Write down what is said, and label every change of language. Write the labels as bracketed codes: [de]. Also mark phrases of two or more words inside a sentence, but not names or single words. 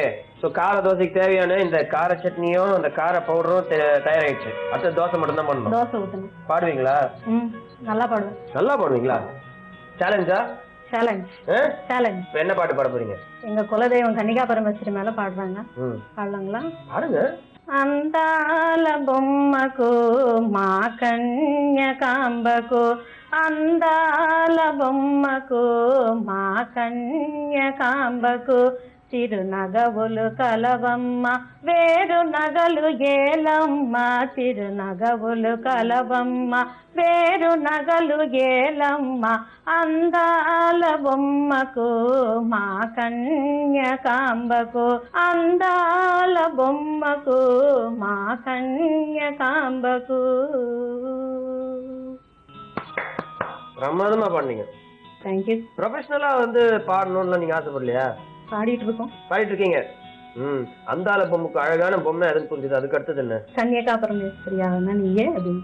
[ta] சோ கார தோசைக்கு தேவையான இந்த கார சட்னியும் அந்த கார பவுடரும் தயாராயிடுச்சு. அடுத்து தோசை மட்டும் தான் பண்ணணும். தோசை ஊத்தணும். பாடுவீங்களா? நல்லா பாடுவேன். நல்லா பாடுவீங்களா? சேலஞ்சா? சேலஞ்ச். என்ன பாட்டு பாட போறீங்க? எங்க குலதெய்வம் கன்னிகா பரமேஸ்வரி மேல பாடுறாங்க. பாடலாங்களா? பாடுங்க. [te] అందాల బొమ్మకు మా కన్యకాంబకు అందాల బొమ్మకు మా కన్యకాంబకు తిరునగవులు కలవమ్మ వేరు నగలు ఏలమ్మ తిరునగవులు కలవమ్మ వేరు నగలు ఏలమ్మ అందాల బొమ్మకు మా కన్యకాంబకు అందాల బొమ్మకు మా కన్యకాంబకు. [ta] பிரமாதமா பாடுனீங்க. தேங்க்யூ. ப்ரொஃபஷனலா வந்து பாடணும்னு நீங்க ஆசைப்படலையா? பாடிட்டு இருக்கோம். பாடிட்டு இருக்கீங்க. அந்தால பொம்மைக்கு அழகான பொம்மை எதுன்னு புரிஞ்சுது. அதுக்கு அடுத்தது என்ன? கன்னிகா பரமேஸ்வரியா நீங்க அப்படின்னு.